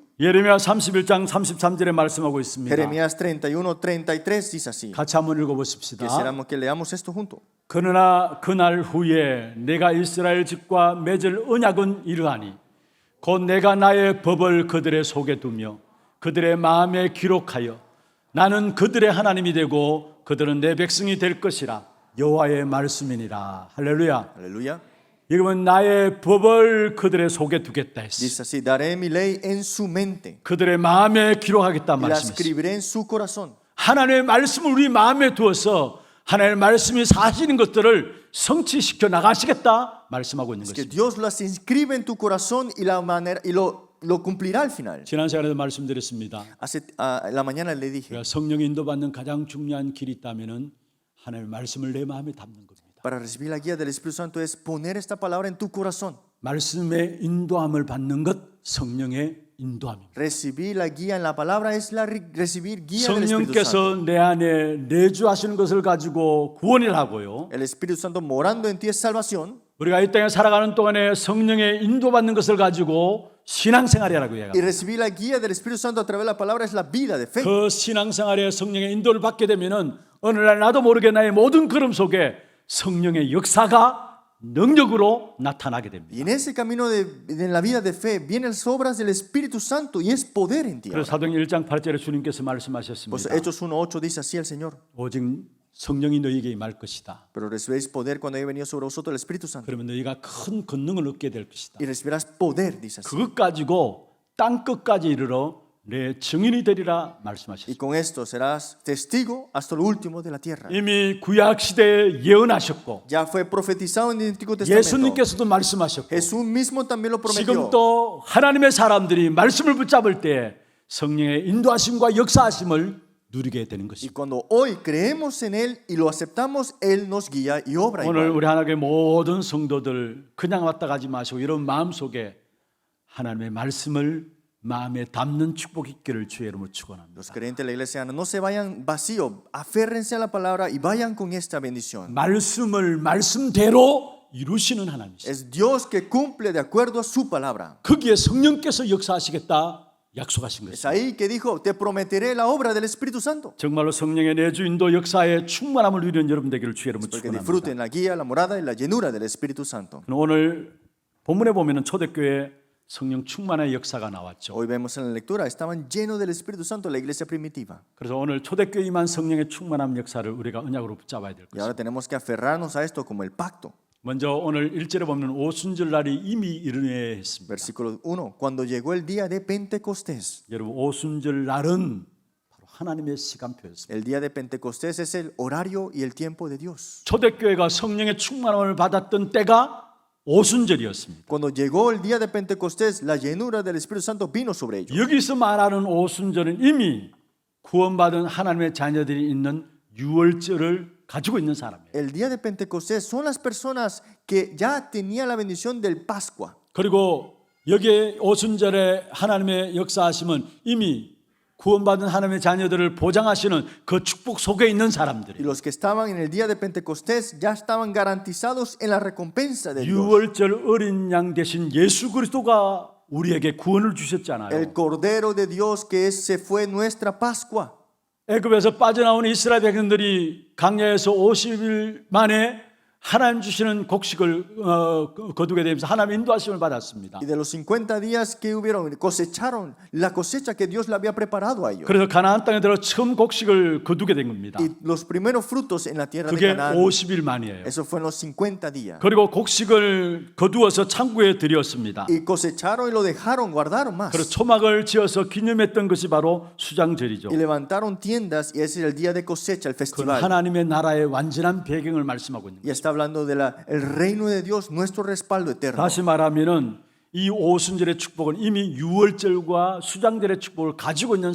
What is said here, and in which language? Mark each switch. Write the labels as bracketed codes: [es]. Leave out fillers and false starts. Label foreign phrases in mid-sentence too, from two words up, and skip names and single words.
[ko] 예레미야 31장 33절에 말씀하고 있습니다. [es] Jeremías 31:33 dice así. [ko] 같이 한번 읽어보십시다. [es] Quisiéramos que leamos esto junto. [ko] 그러나 그날 후에 내가 이스라엘 집과 맺을 언약은 이러하니 곧 내가 나의 법을 그들의 속에 두며 그들의 마음에 기록하여 나는 그들의 하나님이 되고 그들은 내 백성이 될 것이라. 여호와의 말씀이니라. 할렐루야. [es] Aleluya. [ko] 여기 보면 나의 법을 그들의 속에 두겠다 했어. [es] Dice así: daré mi ley en su mente [ko] 그들의 마음에 기록하겠다 [es] y la [ko] 말씀했어. [es] escribiré en su corazón. [ko] 하나님의 말씀을 우리 마음에 두어서 하나님의 말씀이 사시는 것들을 성취시켜 나가시겠다 말씀하고 있는 [es] Es que [ko] 것입니다. [es] Dios las inscribe en tu corazón y la manera y lo cumplirá al final. [ko] 지난 시간에도 말씀드렸습니다. [es] La mañana le dije, [ko] 우리가 성령 인도받는 가장 중요한 길이 있다면은 하나님의 말씀을 내 마음에 담는 겁니다. [es] para recibir la guía del Espíritu Santo es poner esta palabra en tu corazón. [ko] 말씀의 인도함을 받는 것 성령의 인도함입니다. [es] Recibir la guía en la palabra es recibir guía del Espíritu [ko] 성령께서 [es] Santo. [ko] 내 안에 내주하시는 것을 가지고 구원을 하고요. [es] El Espíritu Santo morando en ti es salvación. [ko] 우리가 이 땅에 살아가는 동안에 성령의 인도받는 것을 가지고 신앙생활이라고 [es] Y [ko] 얘기합니다. [es] recibir la guía del Espíritu Santo a través de la palabra es la vida de fe. [ko] 그 신앙생활에 성령의 인도를 받게 되면은 어느 날 나도 모르게 나의 모든 걸음 속에 성령의 역사가 능력으로 나타나게 됩니다. [es] Y en ese camino de la vida de fe vienen las obras del Espíritu Santo y es poder en ti. [ko] 그래서 사도행 1장 8절에 주님께서 [es] Pues [ko] 말씀하셨습니다. [es] Hechos 1:8 dice así el Señor: [ko] 오직 성령이 너희에게 임할 것이다. [es] pero recibiréis poder cuando haya venido sobre vosotros el Espíritu Santo. [ko] 그러면 너희가 큰 권능을 얻게 될 것이다. [es] Y recibirás poder, dice así. [ko] 그것 가지고 땅 끝까지 이르러 내 증인이 되리라 [es] Y [ko] 말씀하셨습니다. [es] con esto serás testigo hasta lo último de la tierra. [ko] 이미 구약 시대에 예언하셨고 [es] Ya fue profetizado en el Antiguo Testamento. [ko] 예수님께서도 말씀하셨고 [es] Jesús mismo también lo prometió. [ko] 지금 또 하나님의 사람들이 말씀을 붙잡을 때 성령의 인도하심과 역사하심을 누리게 되는 [es] Y [ko] 것입니다. [es] cuando hoy creemos en Él y lo aceptamos, Él nos guía y obra. [ko] 오늘 [es] igual. [ko] 우리 하나님의 모든 성도들 그냥 왔다 가지 마시고 이런 마음속에 하나님의 말씀을 마음에 담는 축복 있기를 주의 이름으로 축원합니다. [es] Los creyentes de la iglesia no se vayan vacíos, aférrense a la palabra y vayan con esta bendición. [ko] 말씀을 말씀대로 이루시는 하나님이시죠. [es] Es Dios que cumple de acuerdo a su palabra. [ko] 거기에 성령께서 역사하시겠다 약속하신 [es] Es [ko] 것입니다. [es] ahí que dijo: te prometeré la obra del Espíritu Santo. [ko] 정말로 성령의 내주 인도 역사에 충만함을 누리는 여러분 되기를 주의 이름으로 [es] Porque [ko] 축원합니다. [es] disfruten la guía, la morada y la llenura del Espíritu Santo. [ko] 오늘 본문에 보면은 초대교회 성령 충만의 역사가 나왔죠. [es] Hoy vemos en la lectura, estaban llenos del Espíritu Santo la iglesia primitiva. [ko] 그래서 오늘 초대교회 임한 성령의 충만함 역사를 우리가 언약으로 붙잡아야 될 [es] Y ahora [ko] 것입니다. [es] tenemos que aferrarnos a esto como el pacto. [ko] 먼저 오늘 1절에 보면 오순절 날이 이미 이르네 했습니다. [es] Versículo 1. Cuando llegó el día de Pentecostés. [ko] 여러분 오순절 날은 바로 하나님의 시간표였습니다. [es] El día de Pentecostés es el horario y el tiempo de Dios. [ko] 초대교회가 성령의 충만함을 받았던 때가 오순절이었습니다. [es] Cuando llegó el día de Pentecostés, la llenura del Espíritu Santo vino sobre ellos. [ko] 여기서 말하는 오순절은 이미 구원받은 하나님의 자녀들이 있는 유월절을 가지고 있는 사람이에요. [es] El día de Pentecostés son las personas que ya tenían la bendición del Pascua. [ko] 그리고 여기에 오순절에 하나님의 역사하심은 이미 구원받은 하나님의 자녀들을 보장하시는 그 축복 속에 있는 [es] Y [ko] 사람들이에요. [es] los que estaban en el día de Pentecostés ya estaban garantizados en la recompensa de Dios. [ko] 유월절 어린 양 대신 예수 그리스도가 우리에게 구원을 주셨잖아요. [es] El Cordero de Dios se fue nuestra Pascua. [ko] 애굽에서 빠져나온 이스라엘 백성들이 강야에서 50일 만에 하나님 주시는 곡식을 거두게 되면서 하나님 인도하심을 받았습니다. [es] Y de los 50 días que hubieron, cosecharon la cosecha que Dios le había preparado a ellos. [ko] 그래서 가나안 땅에 들어 처음 곡식을 거두게 된 겁니다. [es] Y los primeros frutos en la tierra de [ko] 그게 [es] Canaán. [ko] 50일 만이에요. [es] Eso fue en los 50 días. [ko] 그리고 곡식을 거두어서 창고에 들였습니다. [es] Y cosecharon y lo dejaron, guardaron más. [ko] 그리고 초막을 지어서 기념했던 것이 바로 수장절이죠. [es] Y levantaron tiendas y ese es el día de cosecha, el [ko] 그건 [es] festival. [ko] 하나님의 나라의 완전한 배경을 말씀하고 있는 [es] Y [ko] 거예요. [es] está hablando de el reino de Dios, nuestro respaldo eterno. [ko] 다시 말하면은 이 오순절의 축복은 이미 유월절과 수장절의 축복을 가지고 있는